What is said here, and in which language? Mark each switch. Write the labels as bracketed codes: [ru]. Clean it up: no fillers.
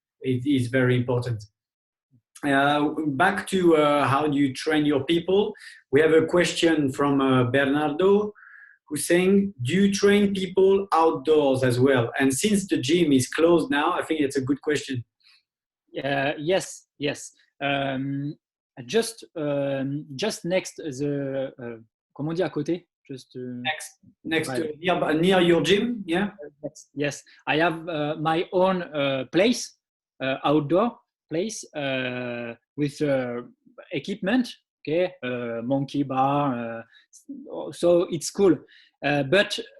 [en] It is very important. Back to how do you train your people? We have a question from Bernardo, who's saying, do you train people outdoors as well? And since the gym is closed now, I think it's a good question. Yes. Just next [fr] the comment on dit à côté? [en] Just next near your gym, yeah. Yes, I have my own place, outdoor place with equipment. Okay, monkey bar. So it's cool, but